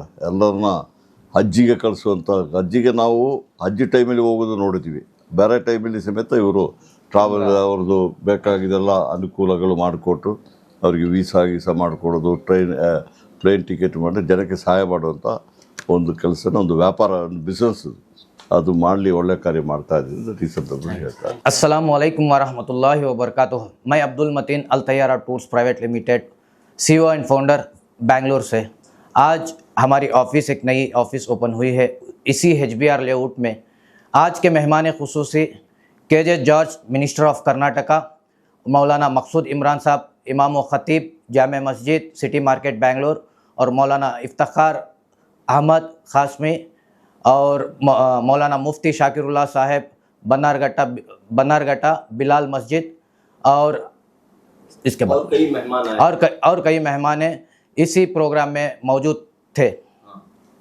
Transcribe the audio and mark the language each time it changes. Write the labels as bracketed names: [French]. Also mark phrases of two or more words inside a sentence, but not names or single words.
[Kannada] ಎಲ್ಲರನ್ನ ಹಜ್ಜಿಗೆ ಕಳಿಸುವಂಥ, ಹಜ್ಜಿಗೆ ನಾವು ಹಜ್ಜಿ ಟೈಮಲ್ಲಿ ಹೋಗೋದು ನೋಡಿದ್ದೀವಿ, ಬೇರೆ ಟೈಮಲ್ಲಿ ಸಮೇತ ಇವರು ಟ್ರಾವೆಲ್ ಅವ್ರದ್ದು ಬೇಕಾಗಿದ್ದೆಲ್ಲ ಅನುಕೂಲಗಳು ಮಾಡಿಕೊಟ್ಟು ಅವರಿಗೆ ವೀಸಾ ಮಾಡಿಕೊಡೋದು, [English] plane ticket [Kannada] ಮಾಡಿ ಜನಕ್ಕೆ ಸಹಾಯ ಮಾಡುವಂಥ ಒಂದು ಕೆಲಸನ, ಒಂದು ವ್ಯಾಪಾರ, ಒಂದು ಬಿಸ್ನೆಸ್ ಅದು ಮಾಡಲಿ, ಒಳ್ಳೆ ಕಾರ್ಯ ಮಾಡ್ತಾ ಇದ್ದೀನಿ ಈ ಸಂದರ್ಭದಲ್ಲಿ ಹೇಳ್ತಾರೆ. [Arabic] السلام عليكم ورحمة الله وبركاته. [Hindi] मैं अब्दुल मतीन अल तैयारा टूर्स प्राइवेट लिमिटेड [English] CEO and founder [Hindi] बेंगलोर से। आज हमारी ऑफ़िस एक नई ऑफ़िस ओपन हुई है इसी HBR लेआउट में। आज के मेहमान खुसूसी KJ जॉर्ज [English] Minister of Karnataka, [Hindi] मौलाना मकसूद इमरान साहब इमाम व ख़तीब जामिया मस्जिद सिटी मार्केट बेंगलोर, और मौलाना इफ्तिखार अहमद कासमी और मौलाना मुफ्ती शाकिरुल्लाह साहब बनारघट्टा बिलाल मस्जिद, और इसके बाद और कई मेहमान इसी प्रोग्राम में मौजूद थे।